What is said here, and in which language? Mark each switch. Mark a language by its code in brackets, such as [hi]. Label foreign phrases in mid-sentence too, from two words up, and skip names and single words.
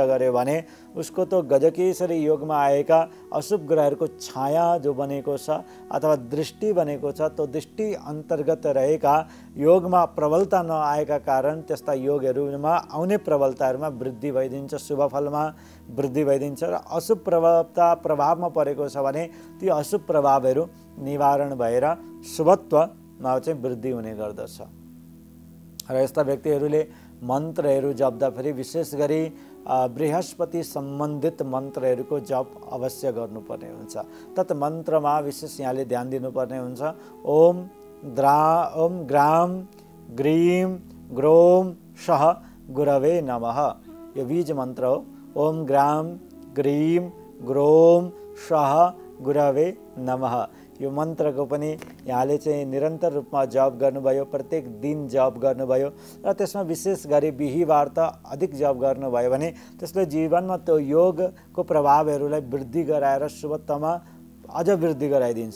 [ne] गर्यो भने उसको त गजकेसरी योगमा आएका अशुभ ग्रहहरूको छाया जो बनेको छ अथवा दृष्टि बनेको छ त्यो दृष्टि अन्तर्गत रहेका योगमा प्रबलता नआएका कारण त्यस्ता योगहरूमा आउने प्रबलताहरूमा वृद्धि भइदिन्छ, शुभ फलमा वृद्धि भइदिन्छ र अशुभ प्रभावमा परेको छ भने ती अशुभ प्रभावहरू निवारण भएर शुभत्वमा चाहिँ वृद्धि हुने गर्दछ। र यस्ता व्यक्तिहरूले मन्त्रहरू जप्दाखेरि विशेष गरी बृहस्पति सम्बन्धित मन्त्रहरूको जप अवश्य गर्नुपर्ने हुन्छ। तत् मन्त्रमा विशेष यहाँले ध्यान दिनुपर्ने हुन्छ। [sa] ओम ग्राम ग्रीम ग्रोम सह गुरवे नमः, [ne] यो बीज मन्त्र हो। [sa] ओम ग्राम ग्रीम ग्रोम सह गुरवे नमः, [ne] यो मन्त्रको पनि यहाँले चाहिँ निरन्तर रूपमा जप गर्नुभयो, प्रत्येक दिन जप गर्नुभयो र त्यसमा विशेष गरी बिहीबार त अधिक जप गर्नुभयो भने त्यसले जीवनमा त्यो योगको प्रभावहरूलाई वृद्धि गराएर शुभत्वमा अझ वृद्धि गराइदिन्छ।